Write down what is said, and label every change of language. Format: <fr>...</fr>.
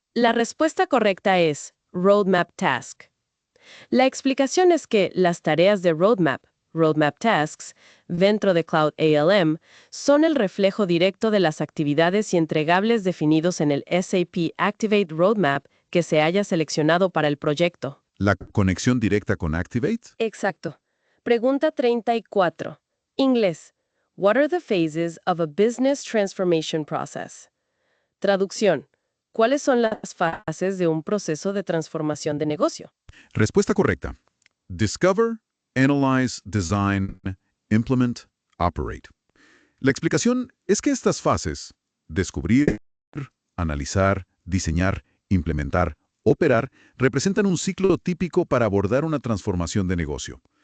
<es>La respuesta correcta es Roadmap Task. La explicación es que las tareas de Roadmap Tasks, dentro de Cloud ALM, son el reflejo directo de las actividades y entregables definidos en el SAP Activate Roadmap que se haya seleccionado para el proyecto. ¿La conexión directa con Activate? Exacto. Pregunta 34. Inglés.</es> <en>What are the phases of a business transformation process?</en> <es>Traducción. ¿Cuáles son las fases de un proceso de transformación de negocio? Respuesta correcta.</es> <en>Discover, Analyze, Design, Implement, Operate.</en> <es>La explicación es que estas fases, descubrir, analizar, diseñar, implementar, operar, representan un ciclo típico para abordar una transformación de negocio.</es>